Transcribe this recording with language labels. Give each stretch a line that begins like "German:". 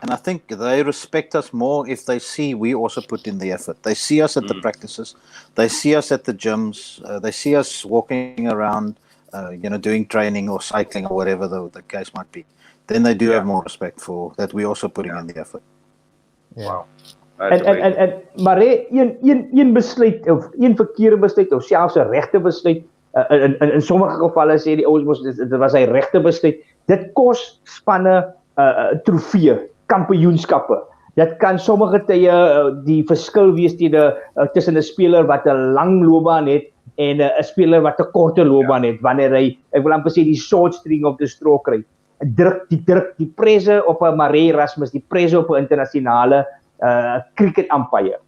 English: And I think they respect us more if they see we also put in the effort. They see us at the practices. They see us at the gyms. They see us walking around, doing training or cycling or whatever the case might be. Then they do have more respect for that we're also putting in the effort. Wow.
Afrikaans: Maar een besluit of een verkeerde besluit of selfs 'n regte besluit, in sommige gevalle sê die ouens dit was 'n regte besluit. Dit kos spanne trofee, kampioenskappe. Dit kan sommige tye die verskil wees tussen 'n speler wat 'n lang loopbaan het en 'n speler wat 'n korte loopbaan het, wanneer hy, ek wil amper sê, die
English: short string of the stroke
Afrikaans: kry. Die presse op 'n Marais Erasmus, die presse op 'n internasionale cricket umpire.